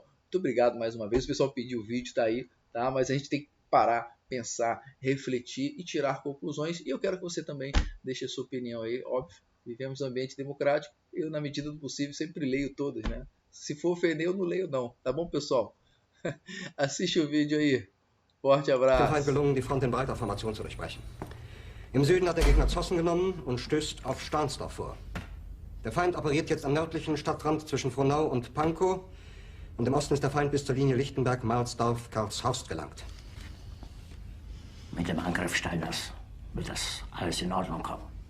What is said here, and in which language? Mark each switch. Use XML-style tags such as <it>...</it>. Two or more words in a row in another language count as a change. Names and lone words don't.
<pt>Muito obrigado mais uma vez. O pessoal pediu o vídeo, tá aí, tá? Mas a gente tem que parar, pensar, refletir e tirar conclusões. E eu quero que você também deixe a sua opinião aí, óbvio. Vivemos em um ambiente democrático. Eu, na medida do possível, sempre leio todas, né? Se for ofender, eu não leio não. Tá bom, pessoal? Assiste o vídeo aí. Forte abraço.</pt> <de>Dem Feind gelungen, die Front in breiter Formation zu durchbrechen. Im Süden hat der Gegner Zossen genommen und stößt auf Stahnsdorf vor. Der Feind operiert jetzt am nördlichen Stadtrand zwischen Frohnau und Pankow. Und im Osten ist der Feind bis zur Linie Lichtenberg, Karlshorst gelangt. Mit dem Angriff Steiners wird das alles in Ordnung kommen.</de>